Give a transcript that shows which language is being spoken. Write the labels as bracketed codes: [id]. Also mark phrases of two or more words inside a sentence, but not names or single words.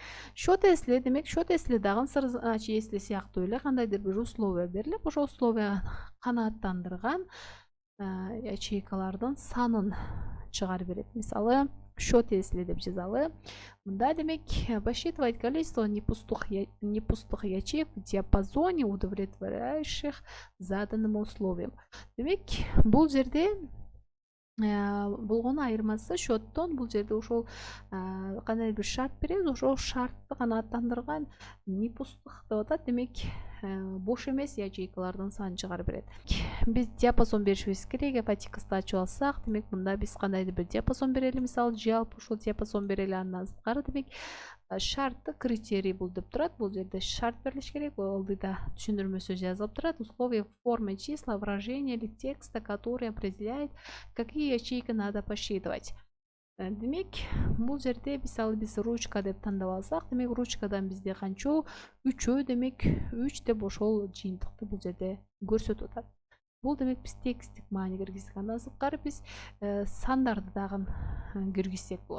[ky] Счет если демек счет если дагы сырзачы если сыяктуу эле кандайдыр бир условия берилип, ошол условия канааттандырган ячейкалардын санын чыгарып берет. Мисалы счет если деп жазалы. Мында демек [ru] посчитывать количество непустых ячеек в диапазоне, удовлетворяющих заданным условиям. [ky] Демек бул жерде болгону айырмасы счеттон бул жерде ошол кандай бир шарт беребиз, ошол шартты канааттандырган непустых деп атат. Демек бош эмес ячейкалардын санын чыгарып берет. Биз диапазон беришибиз керек. Ипотекасты ачып алсак, демек мында биз кандайдыр бир диапазон берели, мисалы жалпы ушул диапазон берели, андан сырткары демек шартты критерий бул деп турат. Бул жерде шарт берилиш керек, ылдыйда түшүндүрмөсү жазылып турат. [ru] Условия формы числа выражения или текста, который определяет, какие ячейки надо посчитывать. [ky] Демек бул жерде мисалы биз ручка деп тандап алсак, демек ручкадан бизде канчоо 3 демек 3 деп ошол жыйынтыкты бул жерде көрсөтүп атат. Бул демек биз текстик маани киргиздик. Андан сырткары биз сандарды дагы киргизсек болот.